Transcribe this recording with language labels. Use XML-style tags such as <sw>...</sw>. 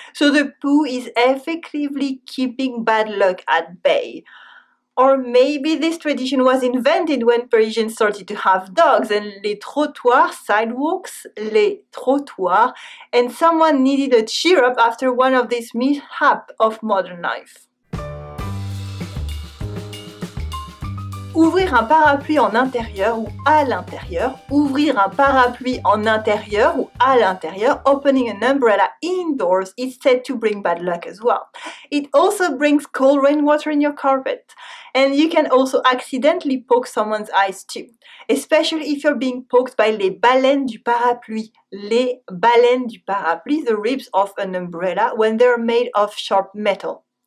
<en>So the poo is effectively keeping bad luck at bay. Or maybe this tradition was invented when Parisians started to have dogs and</en> <fr>les trottoirs,</fr> <en>sidewalks,</en> <fr>les trottoirs,</fr> <en>and someone needed a cheer up after one of these mishaps of modern life.</en> <fr>Ouvrir un parapluie en intérieur ou à l'intérieur. Ouvrir un parapluie en intérieur ou à l'intérieur.</fr> <en>Opening an umbrella indoors is said to bring bad luck as well. It also brings cold rainwater in your carpet. And you can also accidentally poke someone's eyes too. Especially if you're being poked by</en> <fr>les baleines du parapluie. Les baleines du parapluie,</fr> <en>the ribs of an umbrella when they're made of sharp metal.</en>